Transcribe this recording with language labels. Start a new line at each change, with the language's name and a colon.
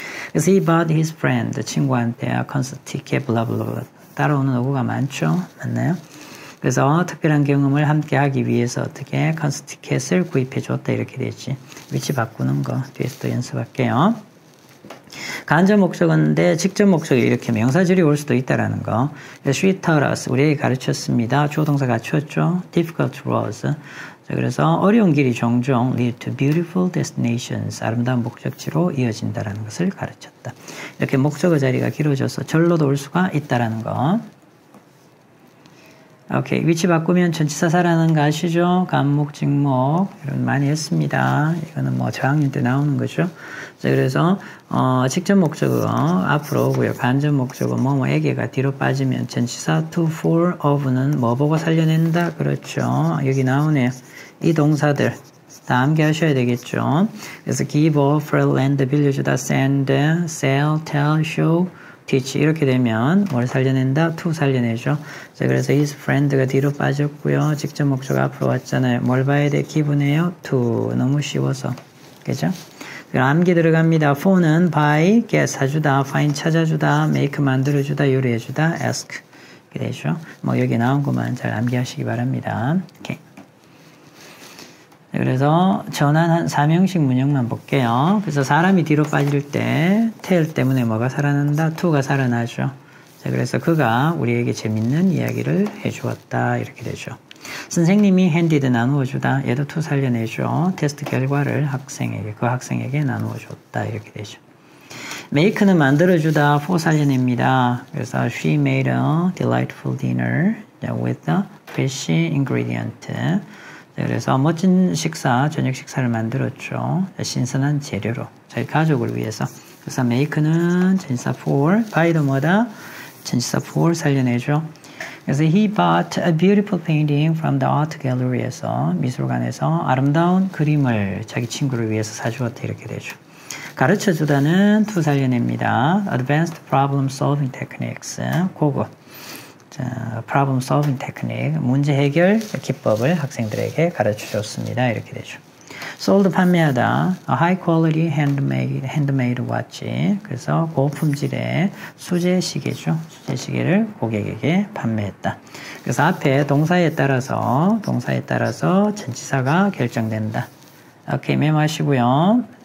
Korean: 그래서
English: he bought his friend,
Korean: 친구한테 콘서트 티켓 블라블라 따라오는 어구가 많죠. 맞나요? 그래서 특별한 경험을 함께 하기 위해서 어떻게 콘서트 티켓을 구입해 줬다 이렇게 되지. 위치 바꾸는 거 뒤에서 또 연습할게요. 간접 목적어인데 직접 목적어 이렇게 명사절이 올 수도 있다라는 거.
English: She taught us,
Korean: 우리에게 가르쳤습니다. 조동사 갖추었죠.
English: Difficult roads.
Korean: 자, 그래서 어려운 길이 종종
English: lead to beautiful destinations,
Korean: 아름다운 목적지로 이어진다라는 것을 가르쳤다. 이렇게 목적어 자리가 길어져서 절로도 올 수가 있다라는 거. 오케이, 위치 바꾸면 전치사 살아나는 거 아시죠? 간목, 직목 이런 많이 했습니다. 이거는 뭐 저학년 때 나오는 거죠. 자, 그래서 직접 목적어 앞으로 오고요. 간접 목적어 뭐뭐에게가 뒤로 빠지면 전치사 to, for, of는 뭐 보고 살려낸다. 그렇죠. 여기 나오네요. 이 동사들 다 암기하셔야 되겠죠. 그래서 give, offer, lend, 빌려주다, send, sell, tell, show, teach 이렇게 되면 뭘 살려낸다? to 살려내죠. 자, 그래서 his friend가 뒤로 빠졌고요. 직접 목적어 앞으로 왔잖아요. 뭘 봐야 돼? 기분이에요? to. 너무 쉬워서. 그죠? 암기 들어갑니다. for는 buy, get 사주다, find 찾아주다, make 만들어주다, 요리해주다, ask. 이렇게 되죠. 뭐 여기 나온 것만 잘 암기하시기 바랍니다. 오케이. 그래서 전환한 3형식 문형만 볼게요. 그래서 사람이 뒤로 빠질 때 tail 때문에 뭐가 살아난다? to가 살아나죠. 자, 그래서 그가 우리에게 재밌는 이야기를 해주었다. 이렇게 되죠. 선생님이 handed 나누어 주다. 얘도 to 살려내죠. 테스트 결과를 그 학생에게 나누어 줬다. 이렇게 되죠. make는 만들어주다. for 살려냅니다.
English: 그래서 she made a delightful dinner with a fresh ingredient.
Korean: 그래서 멋진 식사, 저녁 식사를 만들었죠. 신선한 재료로 저희 가족을 위해서. 그래서 make는 전치사 for, buy도 뭐다? 전치사 for 살려내죠. 그래서
English: he bought a beautiful painting from the art gallery
Korean: 에서 미술관에서 아름다운 그림을 자기 친구를 위해서 사주었다 이렇게 되죠. 가르쳐주다는 to 살려냅니다.
English: Advanced problem solving techniques,
Korean: 고급 problem solving technique, 문제 해결 기법을 학생들에게 가르쳐 줬습니다. 이렇게 되죠.
English: sold
Korean: 판매하다,
English: a high quality handmade watch.
Korean: 그래서 고품질의 수제 시계죠. 수제 시계를 고객에게 판매했다. 그래서 앞에 동사에 따라서 전치사가 결정된다. 오케이, 메모하시고요.